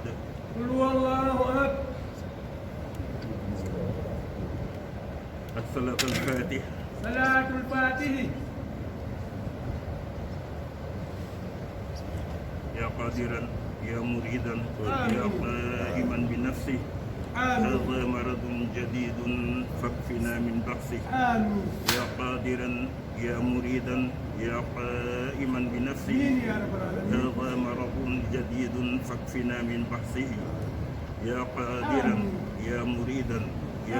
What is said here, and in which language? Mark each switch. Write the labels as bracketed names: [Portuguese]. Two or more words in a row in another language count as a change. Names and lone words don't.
[Arabic] قل هو الله أحد ak صلاة الفاتح صلاة الفاتح يا قادرا يا مريدا يا قائما بنفسه هذا مرض جديد فاكفنا من بأسه يا قادرا يا مريدا يا قائما بنفسه هذا مرض جديد فاكفنا من بأسه يا قادرا يا مريدا يا